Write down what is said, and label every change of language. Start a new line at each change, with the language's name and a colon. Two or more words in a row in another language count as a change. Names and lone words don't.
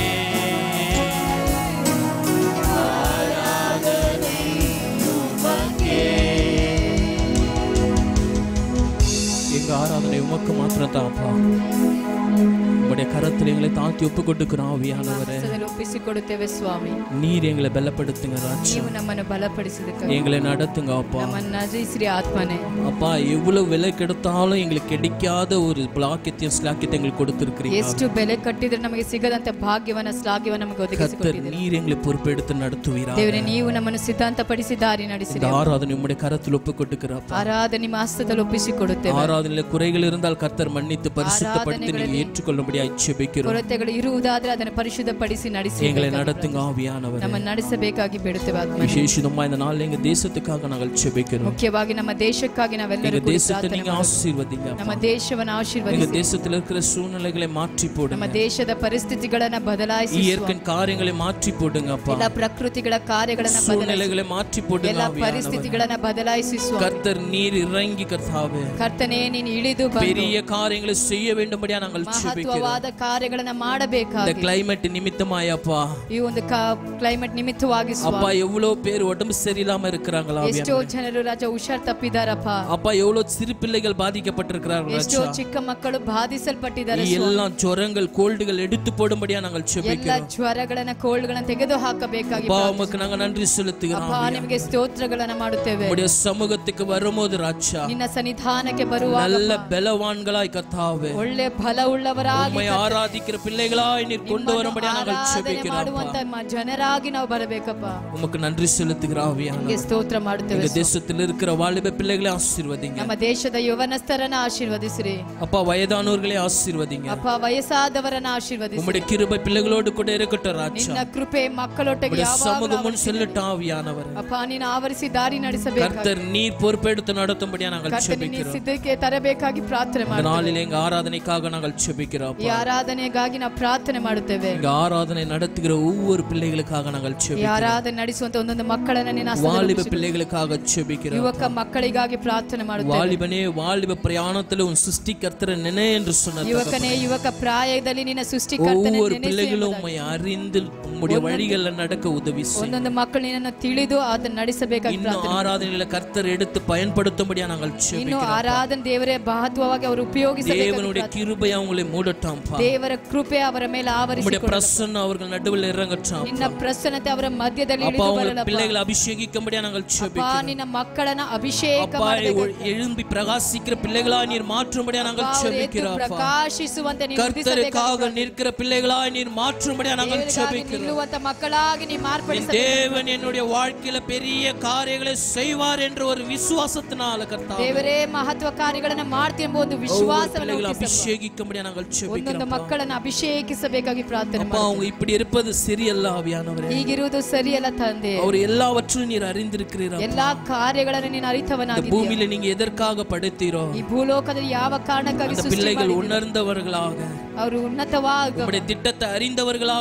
Tamil: ஆராதனை உமக்கே. எங்க ஆராதனை உமக்கு மாத்திரம் தான்ப்பா. உம்முடைய கரத்தில் எங்களை தாழ்த்தி ஒப்பு கொடுக்கிறோம் ஆவியானவரே.
Kannada: ಒಪ್ಪಿಸಿಕೊಡುತ್ತೇವೆ ಸ್ವಾಮಿ.
Tamil: நீர் எங்களை பலப்படுத்துங்க ராஜா.
Kannada: ನೀವು ನಮ್ಮನ್ನು ಬಲಪಡಿಸಿದಕ್ಕೆ
Tamil: எங்களை நடத்துங்க அப்பா.
Kannada: ನಮ್ಮನ್ನು ನಜಿಸ್ರಿ ಆತ್ಮನೇ.
Tamil: அப்பா எவ்வளவு விலை கெடுத்தாலும் எங்களுக்கு கிடைக்காத ஒரு பாக்கியத்தையும் ஸ்லாக்கியத்தை எங்களுக்கு கொடுத்திருக்கிறீங்க.
Kannada: ಎಷ್ಟು ಬೆಲೆ ಕಟ್ಟಿದ್ರೆ ನಮಗೆ ಸಿಗದಂತ ಭಾಗ್ಯವನ್ನ ಶ್ಲಾಘ್ಯವನ್ನ ನಮಗೆ ಒದಗಿಸಿಕೊಟ್ಟಿದ್ದೀರಿ.
Tamil: நீர் எங்களை பொறுப்பெடுத்து நடத்துவீரா.
Kannada: ದೇವರೇ ನೀವು ನಮ್ಮನ್ನು ಸಿದ್ಧಾಂತಪಡಿಸಿ ದಾರಿ ನಡೆಸಿರಿ.
Tamil: ஆராதனை உம்முடைய கரத்தில் ஒப்பு கொடுக்கிறப்பா.
Kannada: ಆರಾಧನೆ ನಿಮ್ಮ ಹಸ್ತದಲ್ಲಿ ಒಪ್ಪಿಸಿಕೊಡುತ್ತೇವೆ.
Tamil: ஆராதனையில குறைகள் இருந்தால் கர்த்தர் மன்னித்து பரிசுத்தப்படுத்தி நீங்க ஏற்றுக்கொள்ளும்படியாக ஜெபிக்கிறோம்.
Kannada: ಕೊರತೆಗಳು ಇರುವುದಾದ್ರೆ ಅದನ್ನು ಪರಿಶುದ್ಧಪಡಿಸಿ ನಡೆಸಿ
Tamil: எங்களை நடத்துங்க ஆவியானவரೇ.
Kannada: ನಮ್ಮನ್ನು ನಡೆಸಬೇಕಾಗಿ ಬೇಡುತ್ತೇವೆ ಆತ್ಮನೇ.
Tamil: விசேஷமா இந்த நாள் எங்க தேசத்துக்காக நாங்கள் ஜெபிக்கிறோம்.
Kannada: ಮುಖ್ಯವಾಗಿ ನಮ್ಮ ದೇಶಕ್ಕಾಗಿ ನಾವೆಲ್ಲರೂ
Tamil: எங்க தேசத்தை நீங்க ஆசீர்வதிங்க.
Kannada: ನಮ್ಮ ದೇಶವನ್ನು
Tamil: எங்க
Kannada: ಆಶೀರ್ವದಿಸಿ.
Tamil: தேசத்துல இருக்கிற சூழ்நிலைகளை மாற்றி போடுங்க.
Kannada: ನಮ್ಮ ದೇಶದ ಪರಿಸ್ಥಿತಿಗಳನ್ನ ಬದಲಾಯಿಸಿ.
Tamil: இயற்கை காரியங்களை மாற்றி போடுங்க அப்பா.
Kannada: ಎಲ್ಲ ಪ್ರಕೃತಿಗಳ ಕಾರ್ಯಗಳನ್ನ
Tamil: சூழ்நிலைகளை மாற்றி போடுங்க.
Kannada: ಎಲ್ಲ ಪರಿಸ್ಥಿತಿಗಳನ್ನ ಬದಲಾಯಿಸಿ ಸ್ವಾಮಿ.
Tamil: கர்த்தர் நீர் இறங்கி கர்த்தாவே
Kannada: ಕರ್ತನೇ ನೀನು ಇಳಿದು ಬಂದು
Tamil: பெரிய காரியங்களை செய்ய வேண்டும்படியா நாங்கள் ஜெபிக்கிறோம்.
Kannada: ಮಹತ್ವವಾದ ಕಾರ್ಯಗಳನ್ನ ಮಾಡಬೇಕಾಗಿ.
Tamil: இந்த கிளைமேட் நிமித்தமாயப்பா
Kannada: ಈ ಒಂದು ಕ್ಲೈಮೇಟ್ ನಿಮಿತ್ತವಾಗಿ
Tamil: அப்பா எவ்வளவு பேர் உடம்பு சரியில்லாம இருக்கிறாங்களா.
Kannada: ಎಷ್ಟೋ ಜನರು ರಾಜ ಹುಷಾರ್ ತಪ್ಪಿದಾರಪ್ಪ.
Tamil: அப்பா எவ்வளவு சிறு பிள்ளைகள் பாதிக்கப்பட்டிருக்கிறார்கள்.
Kannada: ಎಷ್ಟೋ ಚಿಕ್ಕ ಮಕ್ಕಳು ಬಾಧಿಸಲ್ಪಟ್ಟಿದ್ದಾರೆ.
Tamil: எல்லா ஜுரங்கள் கோல்டுகள் எடுத்து போடும்படியா நாங்கள்
Kannada: ಎಲ್ಲ
Tamil: ஜெபிக்கிறோம்.
Kannada: ಜ್ವರಗಳನ್ನ ಕೋಲ್ಡ್ಗಳನ್ನ ತೆಗೆದು ಹಾಕಬೇಕಾಗಿ.
Tamil: அப்பா உமக்கு நாங்க நன்றி செலுத்துகிறோம்.
Kannada: ಅಪ್ಪ ನಿಮಗೆ ಸ್ತೋತ್ರಗಳನ್ನ ಮಾಡುತ್ತೇವೆ.
Tamil: உம்முடைய சமூகத்துக்கு வரும்போது ராஜா
Kannada: ನಿನ್ನ ಸನ್ನಿಧಾನಕ್ಕೆ ಬರುವಾಗ
Tamil: நல்ல பலவான்களாய் கர்த்தாவே
Kannada: ಒಳ್ಳೆ ಫಲವುಳ್ಳವರಾಗಿ
Tamil: உம்மை ஆராதிக்கிற பிள்ளைகளாய் நீர் கொண்டு வரும்படியா நாங்கள் ஜெபிக்கிறோம்.
Kannada: ಮಾಡುವಂತ ಜನರಾಗಿ ನಾವು ಬರಬೇಕಪ್ಪ.
Tamil: உமக்கு நன்றி செலுத்துகிறோம் ஆவியானவரே.
Kannada: ನಿಮಗೆ ಸ್ತೋತ್ರ ಮಾಡುತ್ತೇವೆ.
Tamil: எங்க தேசத்தில் இருக்கிற வாலிப பிள்ளைகளை ஆசீர்வதிங்க.
Kannada: ನಮ್ಮ ದೇಶದ ಯವನಸ್ಥರನ್ನ ಆಶೀರ್ವದಿಸಿರಿ.
Tamil: அப்பா வயதானவர்களை ஆசீர்வதிங்க.
Kannada: ಅಪ್ಪ ವಯಸ್ಸಾದವರನ್ನ ಆಶೀರ್ವದಿಸಿ.
Tamil: உம்முடைய கிருபை பிள்ளைகளோடு கூட இருக்கட்டும் ராஜா.
Kannada: ನಿನ್ನ ಕೃಪೆ ಮಕ್ಕಳೊಟ್ಟಿಗೆ ಯಾವಾಗಲೂ
Tamil: சமூகம் முன் செல்லட்டும் ஆவியானவரே.
Kannada: ಅಪ್ಪ ನೀನು ಆವರಿಸಿ ದಾರಿ ನಡೆಸಬೇಕು.
Tamil: கர்த்தர் நீர் பொறுப்பெடுத்து நடத்தும்படியா நாங்கள்
Kannada: ಕರ್ತನೇ ನೀನು
Tamil: ஜெபிக்கிறோம்.
Kannada: ಸಿದ್ಧಕ್ಕೆ ತರಬೇಕಾಗಿ ಪ್ರಾರ್ಥನೆ
Tamil: இந்த
Kannada: ಮಾಡುತ್ತೇವೆ.
Tamil: நாளில் எங்க ஆராதனைக்காக நாங்கள் ஜெபிக்கிறோம்.
Kannada: ಈ ಆರಾಧನೆಗಾಗಿ ನಾವು ಪ್ರಾರ್ಥನೆ ಮಾಡುತ್ತೇವೆ.
Tamil: எங்க ஆராதனை நடத்துகிற ஒவ்வொரு பிள்ளைகளுக்காக நாங்கள்
Kannada: ಈ
Tamil: ஜெபிக்கிறோம்.
Kannada: ಆರಾಧನೆ ನಡೆಸುವಂತ ಒಂದೊಂದು ಮಕ್ಕಳನ್ನ ನಿನ್ನ
Tamil: வாலிப பிள்ளைகளுக்காக ஜெபிக்கிறோம்.
Kannada: ಯುವಕ ಮಕ್ಕಳಿಗಾಗಿ ಪ್ರಾರ್ಥನೆ ಮಾಡುತ್ತೇವೆ.
Tamil: வாலிபனே வாலிப பிரயாணத்தில் உன் சிருஷ்டிகர்த்தரை நினை என்று சொன்னார்.
Kannada: ಯುವಕನೇ ಯುವಕ ಪ್ರಾಯದಲ್ಲಿ ನಿನ್ನ ಸೃಷ್ಟಿಕರ್ತನ
Tamil: ஒவ்வொரு
Kannada: ನೆನೆಸಿ
Tamil: பிள்ளைகளும்
Kannada: ಎಂಬುದಾಗಿ.
Tamil: உம்மை அறிந்து உம்முடைய வழிகளில் நடக்க உதவி செய்யும்.
Kannada: ಒಂದೊಂದು ಮಕ್ಕಳು ನಿನ್ನನ್ನು ತಿಳಿದು ಅದನ್ನು ನಡೆಸಬೇಕಾಗಿ
Tamil: இன்னும் ஆராதனையில கர்த்தர் எடுத்து பயன்படுத்தும்படியா நாங்கள்
Kannada: ಇನ್ನು
Tamil: ஜெபிக்கிறோம்.
Kannada: ಆರಾಧನೆ ದೇವರೇ ಮಹತ್ವವಾಗಿ ಅವರು ಉಪಯೋಗಿಸಬೇಕು.
Tamil: தேவனுடைய கிருபை அவங்களை மூடட்டாம்பா.
Kannada: ದೇವರ ಕೃಪೆ ಅವರ ಮೇಲೆ ಆವರಿಸಿಕೊಳ್ಳಲಿ.
Tamil: பிரசன்னம் அவர்கள் நடுவில் இறங்கட்டும்.
Kannada: ನಿನ್ನ ಪ್ರಸನ್ನತೆ ಅವರ ಮಧ್ಯದಲ್ಲಿ ಇಳಿದು ಬರಲಿ.
Tamil: பிள்ளைகளை ಅಭಿಷೇகிக்கும்படியா நாங்கள் ஜெபிக்கிறோம்.
Kannada: ನಿನ್ನ ಮಕ್ಕಳನ್ನ ಅಭಿಷೇಕ ಮಾಡಬೇಕು.
Tamil: எழும்பி பிரகாசிக்கிற பிள்ளைகளாய் நீர் மாற்றும்படியா நாங்கள் ஜெபிக்கிறோம்.
Kannada: ಪ್ರಕಾಶಿಸುವಂತೆ ನೀನು
Tamil: கர்த்தருக்காக நிற்கிற பிள்ளைகளாய் நீர் மாற்றும்படியா நாங்கள் ஜெபிக்கிறோம்.
Kannada: ನಿಲ್ಲುವಂತ ಮಕ್ಕಳಾಗಿ ನೀ ಮಾರ್ಪಡಿಸಬೇಕು.
Tamil: தேவன் என்னுடைய வாழ்க்கையில பெரிய காரியங்களை செய்வார் என்ற ஒரு விசுவாசத்தினால கர்த்தாவே
Kannada: ದೇವರೇ ಮಹತ್ವ ಕಾರ್ಯಗಳನ್ನು ಮಾಡ್ತೀನಿ ಎಂಬ ಒಂದು ವಿಶ್ವಾಸವನ್ನು
Tamil: அபிஷேகிக்கும்படியா நாங்கள் ஜெபிக்கிறோம்.
Kannada: ಒಂದೊಂದು ಮಕ್ಕಳನ್ನು ಅಭಿಷೇಕಿಸಬೇಕಾಗಿ ಪ್ರಾರ್ಥನೆ
Tamil: அப்பா அவங்க இப்படி இருப்பது சரியல்ல ஆவியானவரೇ.
Kannada: ಹೀಗಿರುವುದು ಸರಿಯಲ್ಲ ತಂದೆ.
Tamil: அவர் எல்லாவற்றையும் நீர் அறிந்திருக்கிறீர்.
Kannada: ಎಲ್ಲಾ ಕಾರ್ಯಗಳನ್ನು ನೀನು ಅರಿತವನಾಗಿದ್ದೀಯ.
Tamil: பூமியில நீங்க எதற்காக படைத்தீரோ
Kannada: ಈ ಭೂಲೋಕದಲ್ಲಿ ಯಾವ ಕಾರಣಕ್ಕಾಗಿ ಸೃಷ್ಟಿ
Tamil: பிள்ளைகள் உணர்ந்தவர்களாக
Kannada: ಅವರು ಉನ್ನತವಾಗಿ
Tamil: உம்முடைய திட்டத்தை அறிந்தவர்களாக